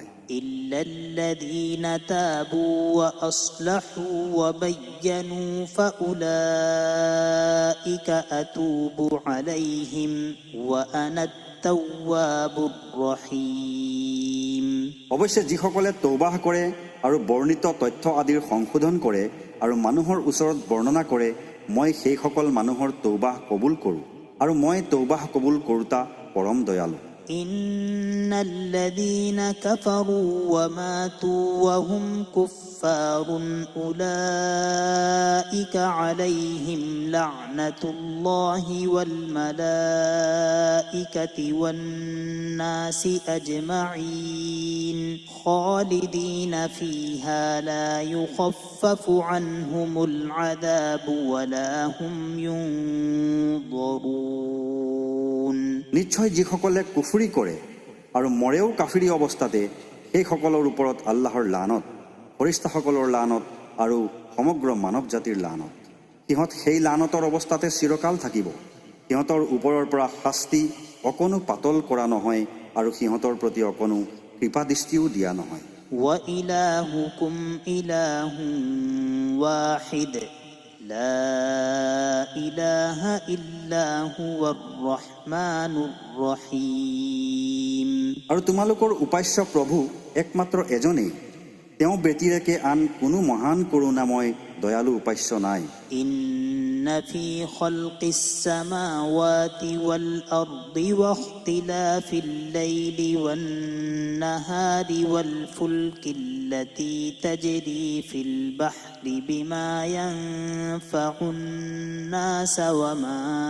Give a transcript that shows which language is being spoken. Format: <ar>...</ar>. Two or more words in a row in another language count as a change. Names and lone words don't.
<ar>إلا الذين تابوا وأصلحوا وبينوا فأولئك أتوب عليهم وأنا التواب الرحيم.</ar> <as>অৱশ্যে যিসকলে তৌবাহ কৰে আৰু বৰ্ণিত তথ্য আদিৰ সংশোধন কৰে আৰু মানুহৰ ওচৰত বৰ্ণনা কৰে মই সেইসকল মানুহৰ তৌবাহ কবুল কৰোঁ আৰু মই তৌবাহ কবুল কৰোঁতা পৰম দয়ালু।</as> <ar>إن الذين كفروا وماتوا وهم كفار أولئك عليهم لعنة الله والملائكة والناس أجمعين خالدين فيها لا يخفف عنهم العذاب ولا هم ينظرون.</ar> <as>নিশ্চয় যিসকলে কুফৰি কৰে আৰু মৰেও কাফিৰি অৱস্থাতে সেইসকলৰ ওপৰত আল্লাহৰ লানত, ফৰিস্তাসকলৰ লানত আৰু সমগ্ৰ মানৱ জাতিৰ লানত। সিহঁত সেই লানতৰ অৱস্থাতে চিৰকাল থাকিব। সিহঁতৰ ওপৰৰ পৰা শাস্তি অকণো পাতল কৰা নহয় আৰু সিহঁতৰ প্ৰতি অকণো কৃপাদৃষ্টিও দিয়া নহয়।</as> <ar>وإلهكم إله واحد لا إله إلا هو الرحمن الرحيم.</ar> <as>আৰু তোমালোকৰ উপাস্য প্ৰভু একমাত্ৰ এজনেই, তেওঁ ব্যতিৰেকে আন কোনো মহান কৰোণাময় দয়ালু উপাস্য নাই।</as> <ar>إن في خلق السماوات والأرض واختلاف الليل والنهار والفلك التي تجري في البحر بما ينفع الناس وما</ar>